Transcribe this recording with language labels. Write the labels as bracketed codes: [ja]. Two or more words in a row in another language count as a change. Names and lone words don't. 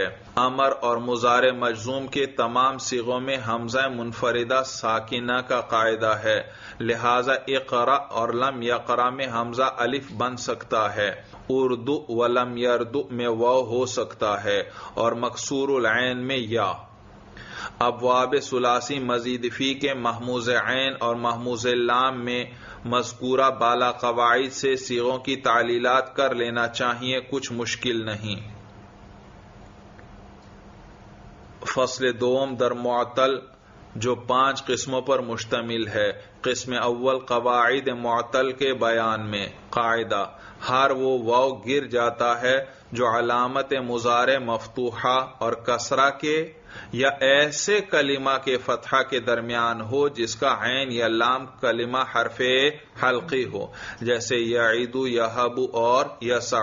[ur] امر اور مضارع مجزوم کے تمام صیغوں میں حمزہ منفردہ ساکنہ کا قاعدہ ہے، لہذا اقرأ اور لم یقرأ میں حمزہ الف بن سکتا ہے، اردو ولم یردو میں واو ہو سکتا ہے، اور مکسور العین میں یا۔ ابواب ثلاثی مزید فی کے محموز عین اور محموز لام میں مذکورہ بالا قواعد سے صیغوں کی تعلیلات کر لینا چاہیے، کچھ مشکل نہیں۔ [fa] فصل دوم در معطل [ur] جو 5 قسموں پر مشتمل ہے۔ قسم اول قواعد معطل کے بیان میں۔ قاعدہ، ہر وہ واو گر جاتا ہے جو علامت مضارع مفتوحہ اور کسرہ کے یا ایسے کلمہ کے فتحہ کے درمیان ہو جس کا عین یا لام کلمہ حرف حلقی ہو، جیسے یعید، یہب اور یسع۔